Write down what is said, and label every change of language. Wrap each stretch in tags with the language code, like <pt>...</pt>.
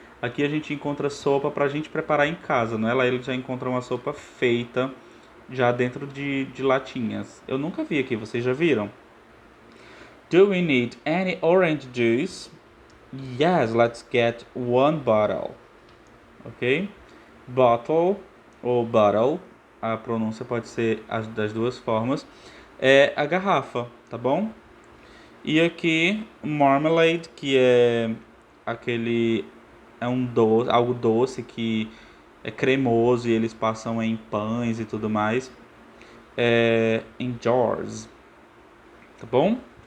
<pt>Aqui a gente encontra sopa pra gente preparar em casa, não é? Lá eles já encontram uma sopa feita, já dentro de latinhas. Eu nunca vi aqui, vocês já viram?</pt> <en>Do we need any orange juice? Yes, let's get one bottle. Ok?</en> <pt>Bottle ou bottle, a pronúncia pode ser das duas formas, é a garrafa, tá bom? E aqui, marmalade, que é aquele, é um doce, algo doce que é cremoso e eles passam em pães e tudo mais, em jars, tá bom?</pt>